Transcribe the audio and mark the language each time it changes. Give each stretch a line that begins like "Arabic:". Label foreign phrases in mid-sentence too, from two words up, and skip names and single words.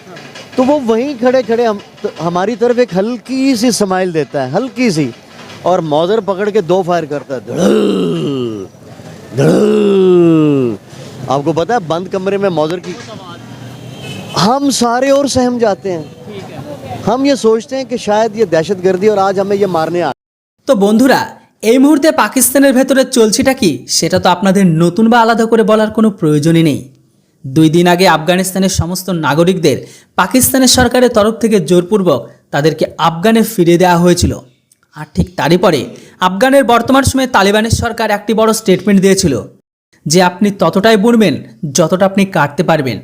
Urdu: تو وہ وہیں کھڑے کھڑے ہماری طرف ایک ہلکی سی سمائل دیتا ہے, ہلکی سی, اور موزر پکڑ کے 2 فائر کرتا ہے, دھڑ دھڑ. آپ کو پتہ ہے بند کمرے میں موزر کی, ہم سارے اور سہم جاتے ہیں. ہم یہ سوچتے ہیں کہ شاید یہ دہشت گردی اور آج ہمیں یہ مارنے آ.
Bangla: তো বন্ধুরা, এই মুহূর্তে পাকিস্তানের ভেতরে চলছেটা কি সেটা তো আপনাদের নতুন বা আলাদা করে বলার কোনো প্রয়োজনই নেই. 2 দিন আগে আফগানিস্তানের সমস্ত নাগরিকদের পাকিস্তানের সরকারের তরফ থেকে জোরপূর্বক তাদেরকে আফগানে ফিরিয়ে দেওয়া হয়েছিল. আর ঠিক তারই পরে আফগানের বর্তমান সময়ে তালিবানের সরকার একটি বড় স্টেটমেন্ট দিয়েছিল যে আপনি ততটাই বুনবেন যতটা আপনি কাটতে পারবেন.